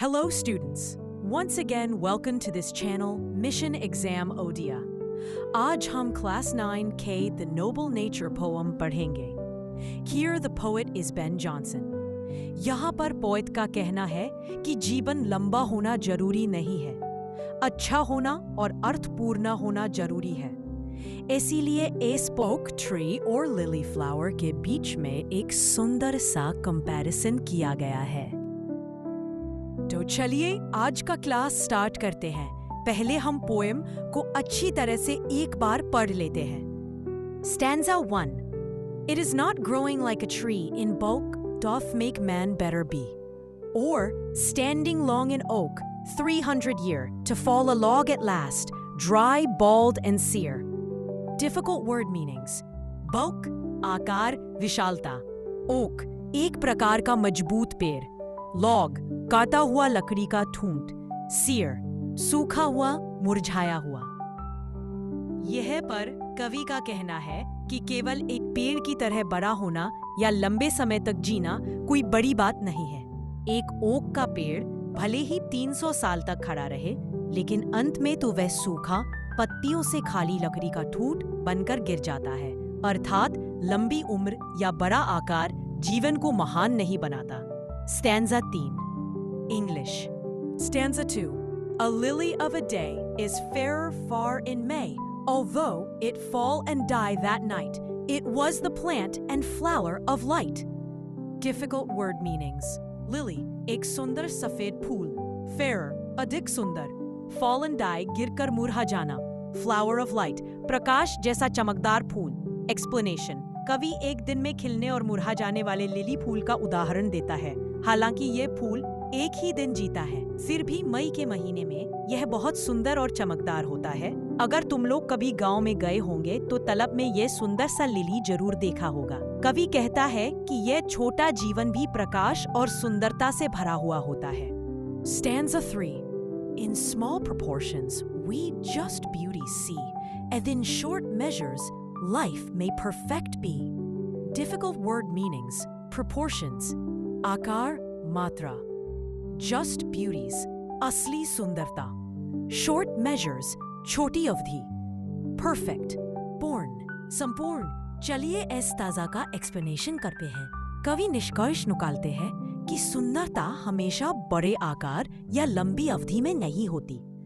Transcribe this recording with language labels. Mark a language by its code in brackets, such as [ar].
[en] Hello students, once again welcome to this channel Mission Exam Odia. [hi] आज हम Class 9K The Noble Nature poem पढ़ेंगे. [en] Here the poet is Ben Jonson. [hi] यहाँ पर poet का कहना है कि जीवन लंबा होना जरूरी नहीं है, अच्छा होना और अर्थपूर्ण होना जरूरी है. इसीलिए इस oak tree और lily flower के बीच में एक सुंदर सा comparison किया गया है. तो चलिए आज का क्लास स्टार्ट करते हैं. पहले हम पोएम को अच्छी तरह से एक बार पढ़ लेते हैं. [en] Stanza 1. It is not growing like a tree in bulk doth make man better be, or standing long in oak 300 year to fall a log at last, dry, bald and sere. Difficult word meanings. [hi] Bulk आकार विशालता. Oak एक प्रकार का मजबूत पेड़. Log काटा हुआ लकड़ी का ठूंठ. Sere सूखा हुआ मुरझाया हुआ. यह पर कवि का कहना है कि केवल एक पेड़ की तरह बड़ा होना या लंबे समय तक जीना कोई बड़ी बात नहीं है. एक ओक का पेड़ भले ही 300 साल तक खड़ा रहे, लेकिन अंत में तो वह सूखा पत्तियों से खाली लकड़ी का ठूंठ बनकर गिर जाता है. अर्थात लंबी उम्र या बड़ा आकार जीवन को महान नहीं बनाता. [en] Stanza 3. English. Stanza 2. A lily of a day is fairer far in May, although it fall and die that night. It was the plant and flower of light. Difficult word meanings. [hi] Lily एक सुंदर सफेद फूल. Fairer अधिक सुंदर. Fall and die गिरकर मुरझा जाना. Flower of light प्रकाश जैसा चमकदार फूल. [en] Explanation. [hi] कवि एक दिन में खिलने और मुरझा जाने वाले लिली फूल का उदाहरण देता है. हालांकि ये फूल एक ही दिन जीता है, फिर भी मई के महीने में यह बहुत सुंदर और चमकदार होता है. अगर तुम लोग कभी गांव में गए होंगे तो तलब में यह सुंदर सा लिली जरूर देखा होगा. कवि कहता है कि यह छोटा जीवन भी प्रकाश और सुंदरता से भरा हुआ होता है. [en] Stanza 3. In small proportions we just beauty see, and in short measures life may perfect be. Difficult word meanings. [hi] Proportions आकार मात्रा. Just beauties असली सुंदरता. Short measures छोटी अवधि. Perfect पूर्ण संपूर्ण. चलिए इस ताजा का एक्सप्लेनेशन करते हैं. कवि निष्कर्ष निकालते हैं कि सुंदरता हमेशा बड़े आकार या लंबी अवधि में नहीं होती.